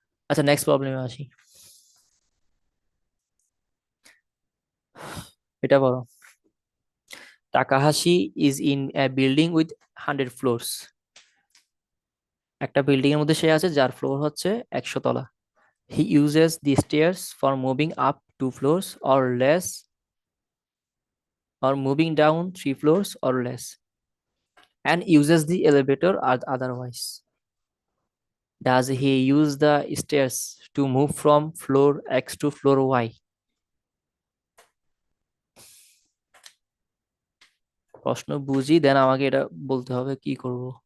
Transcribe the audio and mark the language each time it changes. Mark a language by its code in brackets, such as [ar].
[bn] আচ্ছা নেক্সট প্রবলেমে আসি, এটা বলো। [en] Takahashi is in a building with 100 floors. [bn] একটা বিল্ডিং এর মধ্যে সে আছে যার ফ্লোর হচ্ছে 100 তলা। [en] He uses the stairs for moving up 2 floors or less, or moving down 3 floors or less, and uses the elevator or otherwise. Does he use the stairs to move from floor X to floor Y? [bn] প্রশ্ন বুঝি দেন আমাকে এটা বলতে হবে কি করব।